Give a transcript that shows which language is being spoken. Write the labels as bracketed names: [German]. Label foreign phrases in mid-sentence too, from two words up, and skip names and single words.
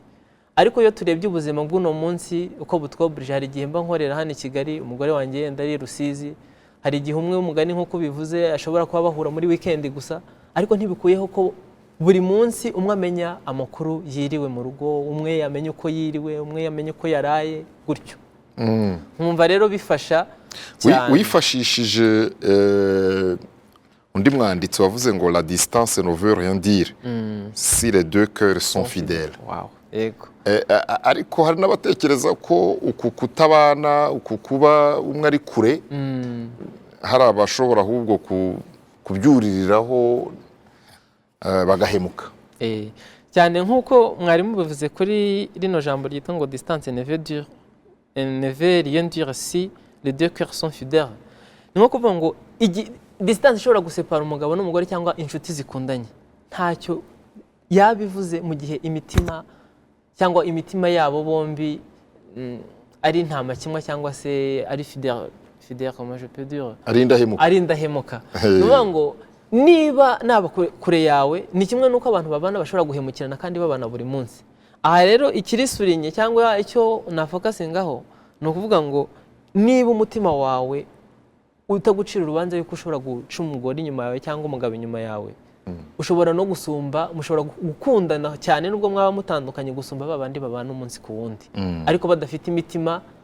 [Kinyarwanda] Ariko iyo turebye ubuzima bw'uno munsi uko butwoburije, hari igihe mba nkorera hano i Kigali, umugore wanjye yenda ari Rusizi, hari igihe umwe umugani nk'uko bivuze ashobora kuba bahura muri weekend gusa, ariko ntibikuyeho ko buri munsi umwe amenya amakuru yiriwe mu rugo, umwe yamenye uko yiriwe, umwe yamenye uko yaraye, gutyo. Nkumva rero bifasha cyane. Wifashishije undi mwanditsi wavuze ngo [French] la distance ne veut rien dire si les deux cœurs sont fidèles. [Kinyarwanda] Wow. Yego. Ariko hari n'abatekereza ko uku kutabana, uku kuba umwe ari kure, hari abashobora ahubwo kubyuririraho bagahemuka. Cyane nk'uko mwarimu bivuze kuri rino jambo ryitwa ngo [French] distance ne veut rien dire si les deux cœurs sont fidèles. [Kinyarwanda] Ni nko kuvuga ngo distance ishobora gusepara umugabo n'umugore cyangwa inshuti zikundanye, ntacyo yabivuze mu gihe imitima yabo bombi ari nta makimwa cyangwa se ari [French] fidèle comment je peux dire, [Kinyarwanda] ari indahemuka. Nuvuga ngo niba naba kure yawe, ni kimwe nuko abantu babana bashobora guhemukirana kandi babana buri munsi, aha rero ikirisurinye cyangwa icyo nafokasingaho ni ukuvuga ngo niba umutima wawe utagucira urubanza yuko ushobora guca umugore inyuma yawe cyangwa umugabo inyuma yawe, ushobora no gusumba, mushobora gukundana cyane nubwo mwaba mutandukanye, gusumba babandi babana umunsi ku wundi ariko badafite imitima